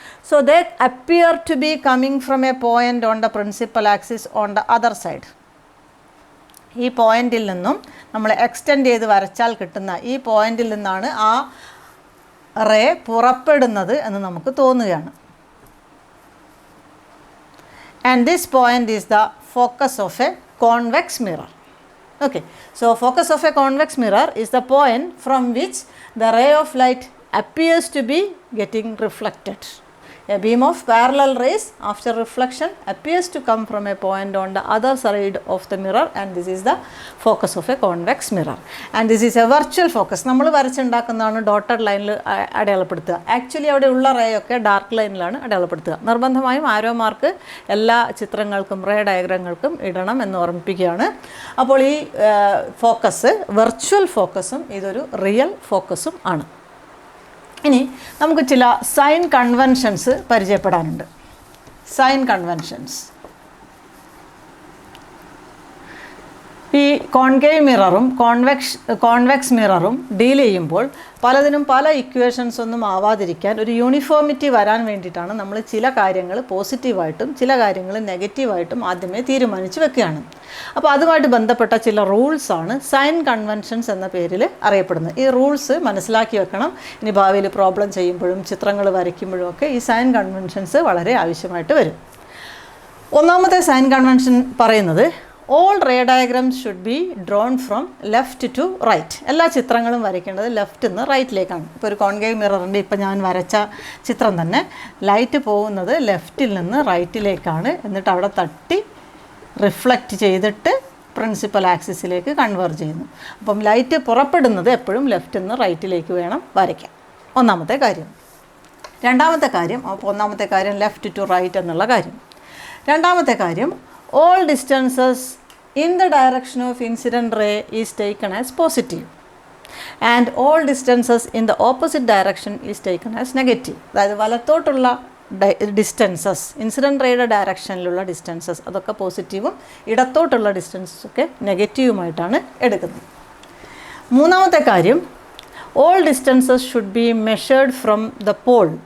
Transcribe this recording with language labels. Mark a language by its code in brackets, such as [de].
[en] So they appear to be coming from a point on the principal axis on the other side. [ml] ഈ പോയിന്റിൽ നിന്നും നമ്മൾ extend ചെയ്ത് വരച്ചാൽ കിട്ടുന്ന ഈ പോയിന്റിൽ നിന്നാണ് ആ റേ പുറപ്പെടുന്നത് എന്ന് നമുക്ക് തോന്നുകയാണ്. [en] And this point is the focus of a convex mirror. Okay, so focus of a convex mirror is the point from which the ray of light appears to be getting reflected. A beam of parallel rays after reflection appears to come from a point on the other side of the mirror, and this is the focus of a convex mirror. And this is a virtual focus. [ml] നമ്മൾ വരച്ചുണ്ടാക്കുന്നതാണ് dotted ലൈനിൽ അടയാളപ്പെടുത്തുക. Actually അവിടെ ഉള്ള ray ഒക്കെ dark ലൈനിലാണ് അടയാളപ്പെടുത്തുക. നിർബന്ധമായും arrow mark എല്ലാ ചിത്രങ്ങൾക്കും ray ഡയഗ്രാമുകൾക്കും ഇടണം എന്ന് ഓർമ്മിപ്പിക്കുകയാണ്. അപ്പോൾ ഈ ഫോക്കസ് വെർച്വൽ ഫോക്കസും ഇതൊരു റിയൽ ഫോക്കസും ആണ്. ഇനി നമുക്ക് ചില സൈൻ കൺവെൻഷൻസ് പരിചയപ്പെടാനുണ്ട്. Sign conventions. ഈ കോൺകേവ് മിററും കോൺവെക്സ് മിററും ഡീൽ ചെയ്യുമ്പോൾ പലതിനും പല ഇക്വേഷൻസ് ഒന്നും ആവാതിരിക്കാൻ ഒരു യൂണിഫോമിറ്റി വരാൻ വേണ്ടിയിട്ടാണ് നമ്മൾ ചില കാര്യങ്ങൾ പോസിറ്റീവായിട്ടും ചില കാര്യങ്ങൾ നെഗറ്റീവായിട്ടും ആദ്യമേ തീരുമാനിച്ച് വെക്കുകയാണ്. അപ്പോൾ അതുമായിട്ട് ബന്ധപ്പെട്ട ചില റൂൾസാണ് സൈൻ കൺവെൻഷൻസ് എന്ന പേരിൽ അറിയപ്പെടുന്നത്. ഈ റൂൾസ് മനസ്സിലാക്കി വെക്കണം. ഇനി ഭാവിയിൽ പ്രോബ്ലം ചെയ്യുമ്പോഴും ചിത്രങ്ങൾ വരയ്ക്കുമ്പോഴും ഒക്കെ ഈ സൈൻ കൺവെൻഷൻസ് വളരെ ആവശ്യമായിട്ട് വരും. ഒന്നാമത്തെ സൈൻ കൺവെൻഷൻ പറയുന്നത് [en] all ray diagrams should be drawn from left to right. [ml] എല്ലാ ചിത്രങ്ങളും വരയ്ക്കേണ്ടത് ലെഫ്റ്റിൽ നിന്ന് റൈറ്റിലേക്കാണ്. ഇപ്പോൾ ഒരു കോൺകേവ് മിററിൻ്റെ ഇപ്പോൾ ഞാൻ വരച്ച ചിത്രം തന്നെ ലൈറ്റ് പോകുന്നത് ലെഫ്റ്റിൽ നിന്ന് റൈറ്റിലേക്കാണ്. എന്നിട്ട് അവിടെ തട്ടി റിഫ്ലക്റ്റ് ചെയ്തിട്ട് പ്രിൻസിപ്പൽ ആക്സിസിലേക്ക് കൺവേർജ് ചെയ്യുന്നു. അപ്പം ലൈറ്റ് പുറപ്പെടുന്നത് എപ്പോഴും ലെഫ്റ്റിൽ നിന്ന് റൈറ്റിലേക്ക് വേണം വരയ്ക്കാൻ. ഒന്നാമത്തെ കാര്യം. രണ്ടാമത്തെ കാര്യം, അപ്പോൾ ഒന്നാമത്തെ കാര്യം ലെഫ്റ്റ് ടു റൈറ്റ് എന്നുള്ള കാര്യം. രണ്ടാമത്തെ കാര്യം, [en] all distances in the direction of incident ray is taken as positive. And all distances in the opposite direction is taken as negative. [ml] അതായത് വലത്തോട്ടുള്ള ഡിസ്റ്റൻസസ്, ഇൻസിഡൻറ്റ് റേയുടെ ഡയറക്ഷനിലുള്ള ഡിസ്റ്റൻസസ് അതൊക്കെ പോസിറ്റീവും ഇടത്തോട്ടുള്ള ഡിസ്റ്റൻസസൊക്കെ നെഗറ്റീവുമായിട്ടാണ് എടുക്കുന്നത്. മൂന്നാമത്തെ കാര്യം, [en] All distances should be measured from the pole.